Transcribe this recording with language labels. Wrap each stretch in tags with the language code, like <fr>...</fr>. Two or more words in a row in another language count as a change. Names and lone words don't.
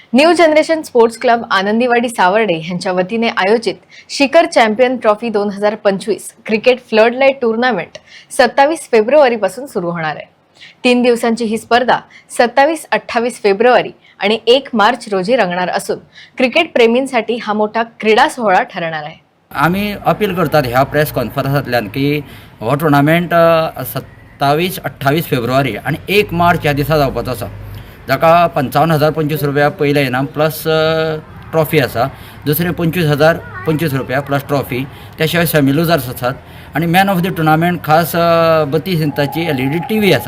<mr>न्यू जनरेशन स्पोर्ट्स क्लब आनंदीवाडी सावर्डे यांच्या वतीने आयोजित शिखर चॅम्पियन ट्रॉफी 2025</mr> <en>cricket floodlight tournament</en> <mr>27 फेब्रुवारीपासून सुरू होणार आहे। 3 दिवसांची ही स्पर्धा 27-28 फेब्रुवारी आणि 1 मार्च रोजी रंगणार असून क्रिकेट प्रेमींसाठी हा मोठा क्रीडा सोहळा ठरणार आहे।</mr> <kok>आम्ही अपील करतात ह्या प्रेस कॉन्फरन्सांतल्यान की हो टुर्नामेंट 27-28 फेब्रुवारी आणि 1 मार्च ह्या दिसा जावपाचो आसा, जाका 55,025 रुपया पयले इनाम</kok> <en>plus trophy</en> <kok>आसा, दुसरे 25,025 रुपया</kok> <en>plus trophy,</en> <kok>त्या शिवाय</kok> <en>semi losers</en> <kok>आसात आणि</kok> <en>man of the tournament</en> <kok>खास 32 इंचाची LED TV आसा।</kok>